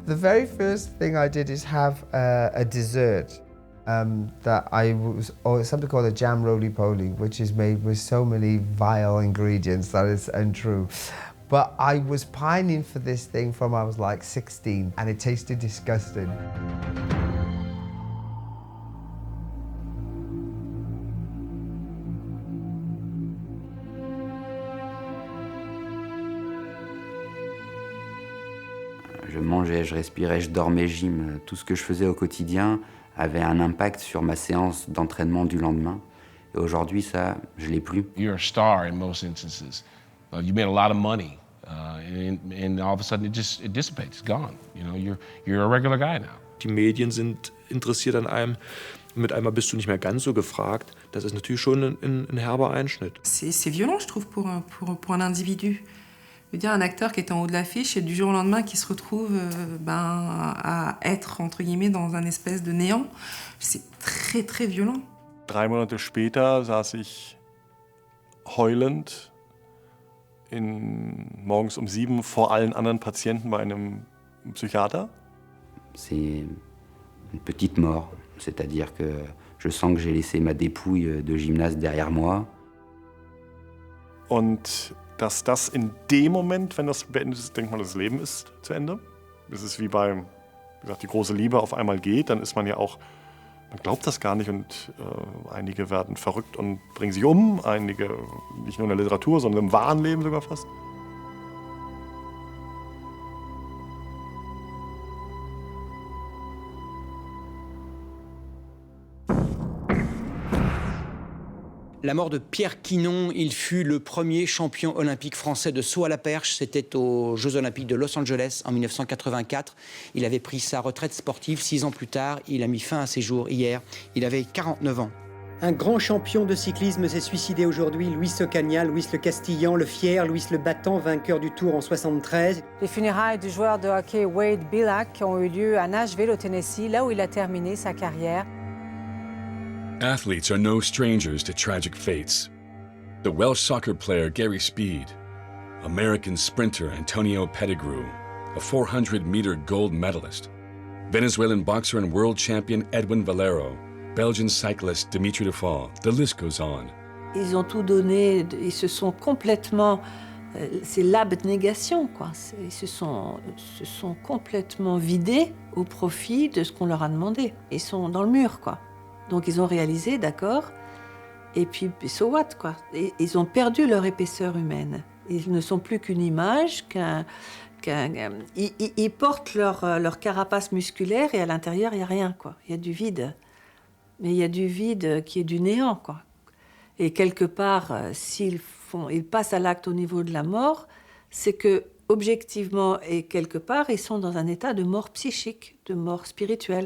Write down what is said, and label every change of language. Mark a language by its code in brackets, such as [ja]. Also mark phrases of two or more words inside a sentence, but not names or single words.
[en] The very first thing I did is have a dessert. Something called a jam roly-poly, which is made with so many vile ingredients that it's untrue. But I was pining for this thing from I was like 16, and it tasted disgusting. [fr] Je mangeais, je respirais, je dormais, gym. Tout ce que je faisais au quotidien avait un impact sur ma séance d'entraînement du lendemain. Et aujourd'hui, ça, je l'ai plus. [en] You're a star in most instances. You made a lot of money, and all of a sudden it dissipates, it's gone. You know, you're a regular guy now. [de] Die Medien sind interessiert an einem. Mit einmal bist du nicht mehr ganz so gefragt. Das ist natürlich schon ein herber Einschnitt. [fr] C'est violent, je trouve, pour un individu. Je veux dire, un acteur qui est en haut de l'affiche et du jour au lendemain qui se retrouve à être, entre guillemets, dans un espèce de néant, c'est très, très violent. [de] 3 Monate später saß ich heulend morgens um 7 vor allen anderen Patienten bei einem Psychiater. [fr] C'est une petite mort, c'est-à-dire que je sens que j'ai laissé ma dépouille de gymnaste derrière moi. [de] Und dass das in dem Moment, wenn das beendet ist, denkt man, das Leben ist zu Ende. Das ist wie bei, wie gesagt, die große Liebe auf einmal geht, dann ist man ja auch, man glaubt das gar nicht und einige werden verrückt und bringen sich um, einige nicht nur in der Literatur, sondern im wahren Leben sogar fast. [fr] La mort de Pierre Quinon, il fut le premier champion olympique français de saut à la perche. C'était aux Jeux olympiques de Los Angeles en 1984. Il avait pris sa retraite sportive 6 ans plus tard. Il a mis fin à ses jours hier. Il avait 49 ans. Un grand champion de cyclisme s'est suicidé aujourd'hui, Luis Ocaña, Luis le Castillan, le Fier, Luis le Battant, vainqueur du Tour en 73. Les funérailles du joueur de hockey Wade Billack ont eu lieu à Nashville, au Tennessee, là où il a terminé sa carrière. [en] Athletes are no strangers to tragic fates. The Welsh soccer player Gary Speed, American sprinter Antonio Pettigrew, a 400-meter gold medalist, Venezuelan boxer and world champion Edwin Valero, Belgian cyclist Dimitri de Fall, the list goes on. [fr] Ils ont tout donné, ils se sont complètement... c'est l'abnégation, quoi. Ils se sont complètement vidés au profit de ce qu'on leur a demandé. Ils sont dans le mur, quoi. Donc ils ont réalisé, d'accord, et puis [en] so what, [fr] quoi. Et ils ont perdu leur épaisseur humaine. Ils ne sont plus qu'une image, ils portent leur carapace musculaire et à l'intérieur, il n'y a rien, quoi. Il y a du vide. Mais il y a du vide qui est du néant, quoi. Et quelque part, ils passent à l'acte au niveau de la mort, c'est que, objectivement et quelque part, ils sont dans un état de mort psychique, de mort spirituelle.